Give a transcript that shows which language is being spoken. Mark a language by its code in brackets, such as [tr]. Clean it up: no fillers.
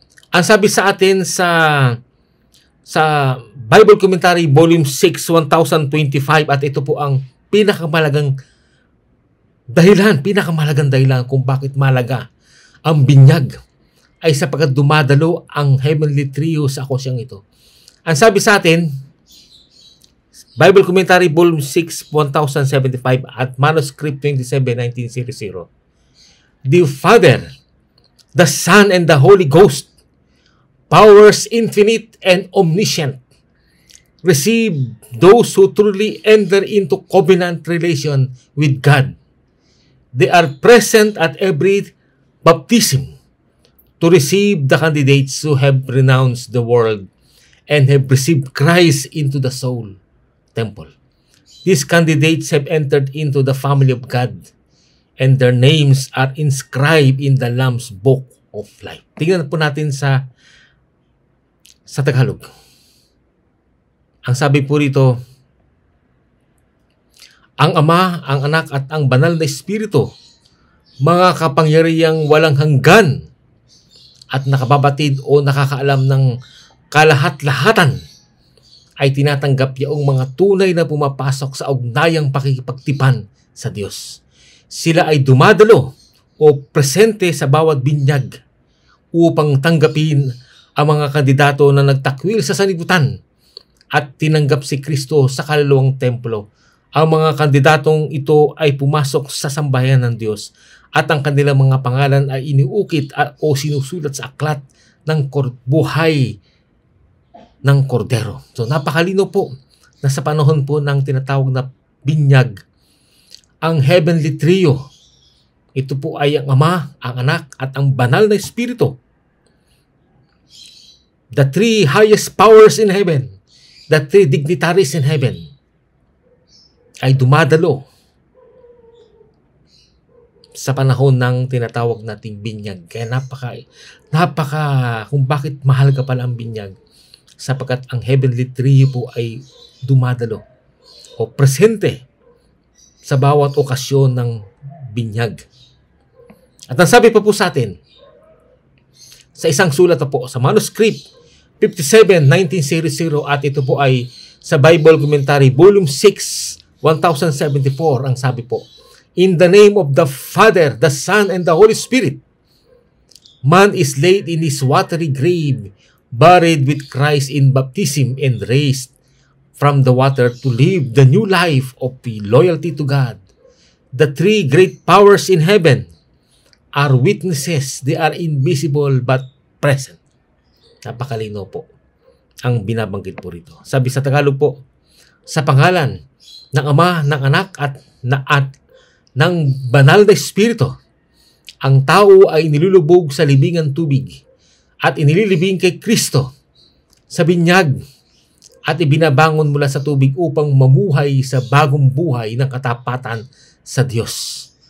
[tl] Ang sabi sa atin sa Bible Commentary Volume 6, 1025, at ito po ang pinakamahalagang dahilan kung bakit mahalaga ang binyag ay sapagkat dumadalo ang heavenly trio sa okasyong ito. Ang sabi sa atin, [en] Bible Commentary Volume 6, 1075 at Manuscript 27, 1900, the Father, the Son, and the Holy Ghost, powers infinite and omniscient, receive those who truly enter into covenant relation with God. They are present at every baptism to receive the candidates who have renounced the world and have received Christ into the soul temple. These candidates have entered into the family of God, and their names are inscribed in the Lamb's Book of Life. [tl] Tingnan po natin sa Tagalog. Ang sabi po rito, ang Ama, ang Anak at ang Banal na Espiritu, mga kapangyarihang walang hanggan at nakababatid o nakakaalam ng kalahat-lahatan, ay tinatanggap yaong mga tunay na pumapasok sa ugnayang pakikipagtipan sa Diyos. Sila ay dumadalo o presente sa bawat binyag upang tanggapin ang mga kandidato na nagtakwil sa sanlibutan at tinanggap si Kristo sa kaluluwang templo. Ang mga kandidatong ito ay pumasok sa sambahayan ng Diyos at ang kanilang mga pangalan ay iniukit o sinusulat sa aklat ng buhay ng Kordero. So napakalino po na sa panahon po ng tinatawag na binyag, ang heavenly trio, ito po ay ang Ama, ang Anak at ang Banal na Espiritu. [en] The three highest powers in heaven, the three dignitaries in heaven, [tl] ay dumadalo sa panahon ng tinatawag nating binyag. Kaya napaka kung bakit mahal ka pala ang binyag, sapagkat ang heavenly trio po ay dumadalo o presente sa bawat okasyon ng binyag. At ang sabi pa po sa atin, sa isang sulat po, sa manuscript 57, 1900, at ito po ay sa Bible Commentary, Volume 6, 1074, ang sabi po, [en] "In the name of the Father, the Son, and the Holy Spirit, man is laid in his watery grave, buried with Christ in baptism, and raised from the water to live the new life of loyalty to God. The three great powers in heaven are witnesses. They are invisible but present." [tl] Napakalino po ang binabanggit po rito. Sabi sa Tagalog po, "Sa pangalan ng Ama, ng Anak, at ng Banal na Espiritu, ang tao ay nilulubog sa libingan tubig at inililibing kay Kristo sa binyag at ibinabangon mula sa tubig upang mamuhay sa bagong buhay ng katapatan sa Diyos.